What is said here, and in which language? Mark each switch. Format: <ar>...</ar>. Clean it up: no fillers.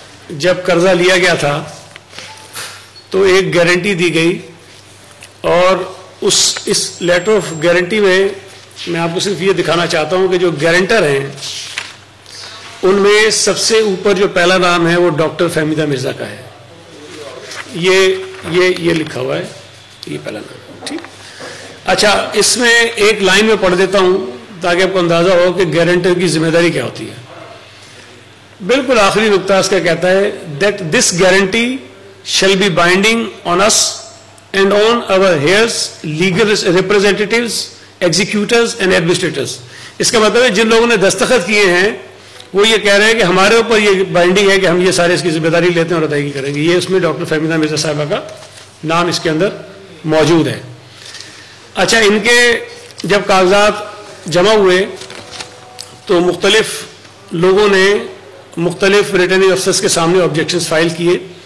<ur>جب قرضہ لیا گیا تھا تو ایک گارنٹی دی گئی، اور اس لیٹر آف گارنٹی میں آپ کو صرف یہ دکھانا چاہتا ہوں کہ جو گارنٹر ہیں ان میں سب سے اوپر جو پہلا نام ہے وہ ڈاکٹر فہمیدہ مرزا کا ہے. یہ لکھا ہوا ہے، یہ پہلا نام. ٹھیک، اچھا اس میں ایک لائن میں پڑھ دیتا ہوں تاکہ آپ کو اندازہ ہو کہ گارنٹر کی ذمہ داری کیا ہوتی ہے. بالکل آخری نقطہ اس کا کہتا ہے</ur> <en>That this guarantee shall be binding on us and on our heirs, legal representatives, executors and administrators.</en> <ur>اس کا مطلب ہے جن لوگوں نے دستخط کیے ہیں وہ یہ کہہ رہے ہیں کہ ہمارے اوپر یہ بائنڈنگ ہے کہ ہم یہ سارے اس کی ذمہ داری لیتے ہیں اور ادائیگی کریں گے. یہ اس میں ڈاکٹر فہمیدہ مرزا صاحبہ کا نام اس کے اندر موجود ہے. اچھا، ان کے جب کاغذات جمع ہوئے تو مختلف لوگوں نے مختلف ریٹرننگ افسرز کے سامنے آبجیکشنز فائل کیے.</ur>